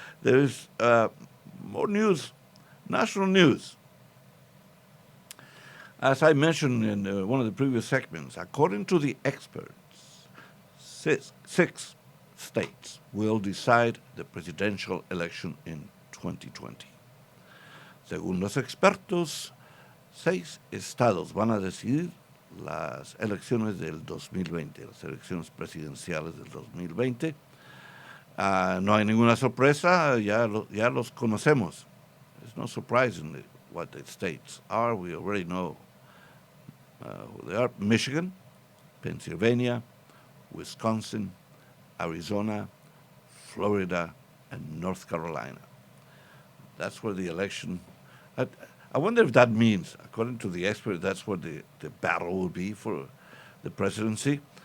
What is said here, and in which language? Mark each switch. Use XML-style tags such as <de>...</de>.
<en>There is more news, national news. As I mentioned in one of the previous segments, according to the experts, six states will decide the presidential election in 2020.</en> <es>Según los expertos, 6 estados van a decidir las elecciones del 2020, las elecciones presidenciales del 2020. No hay ninguna sorpresa, ya los conocemos.</es> <en>It's no surprise in what the states are. We already know who they are. Michigan, Pennsylvania, Wisconsin, Arizona, Florida, and North Carolina. That's where the election... I wonder if that means, according to the experts, that's where the battle will be for the presidency.</en>